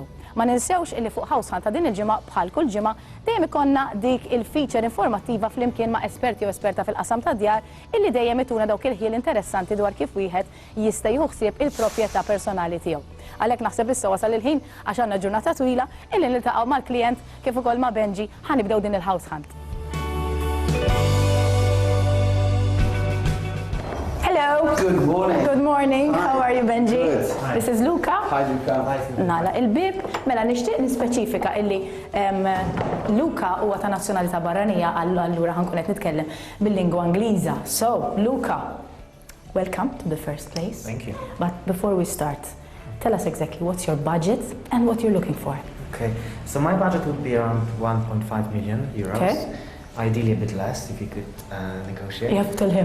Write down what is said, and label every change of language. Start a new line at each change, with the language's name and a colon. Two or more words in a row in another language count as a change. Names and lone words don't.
Maltese: Ma ninsewx illi fuq House Hunt ta' din il-ġimgħa bħal kull ġimgħa dejjem ikonna dik il-feature informattiva flimkien ma' esperti u esperta fil-qasam ta' djar illi dejjem ituna dawk il-ħiel interessanti dwar kif wieħed jista' jieħu ħsieb il-proprjetà personali tiegħu. Għalhekk naħseb issa wasal il-ħin għax għandna ġurnata twila illi niltaqgħu mal-klijent kif ukoll ma' Benji ħanibdew din il-House Hunt.
English: Hello. Good morning. Good morning. Hi. How are you, Benji? Good. Hi. This is Luca. Hi, Luca.
Maltese: Nala, il-bib, mela nixtieq nispeċifika illi Luca huwa ta' nazzjonalità barranija, allura ħankun qed nitkellem bil-lingwa Ingliża.
English: So, Luca, welcome to the first place. Thank you. But before we start, tell us exactly what's your budget and what you're looking for. Okay, so my budget would be around 1.5 million euros. Okay. Ideally a bit less if you could negotiate. You have to tell him.